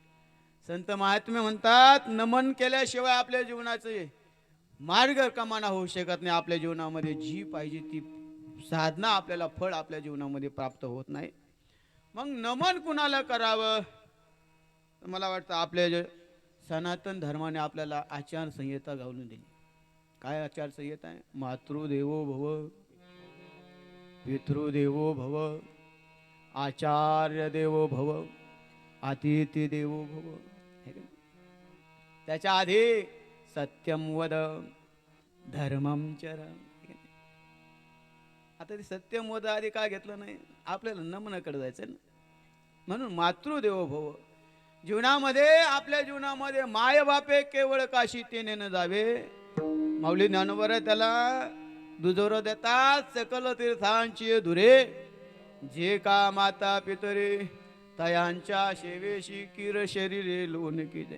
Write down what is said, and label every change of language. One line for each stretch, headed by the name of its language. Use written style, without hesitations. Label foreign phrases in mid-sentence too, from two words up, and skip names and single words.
Marathi: संत महात्मे म्हणतात नमन केल्याशिवाय आपल्या जीवनाचे मार्ग कमाना होऊ शकत नाही. आपल्या जीवनामध्ये जी पाहिजे ती साधना आपल्याला फळ आपल्या जीवनामध्ये प्राप्त होत नाही. मग नमन कुणाला करावं. मला वाटतं आपल्या सनातन धर्माने आपल्याला आचारसंहिता घालून दिली. काय आचारसंहिता आहे.
Sanskrit: मातृदेवो भव, पितृदेवो भव, आचार्य देवो भव, अतिथी देवो भव.
Marathi: त्याच्या आधी
Sanskrit: सत्यम वद धर्मम चर.
Marathi: आता ते
Sanskrit: सत्यम वद
Marathi: आधी काय घेतलं नाही. आपल्याला नमनाकडे जायचं ना.
Sanskrit: म्हणून मातृदेवो भव.
Marathi: जीवनामध्ये आपल्या जीवनामध्ये माय बापे केवळ काशी तेने न जावे. माऊली ज्ञानोबा त्याला दुजोर देतात. सकल तीर्थांची धुरे जे का माता पितरे तयांच्या शेवेशी किर शरीरे लोन केले.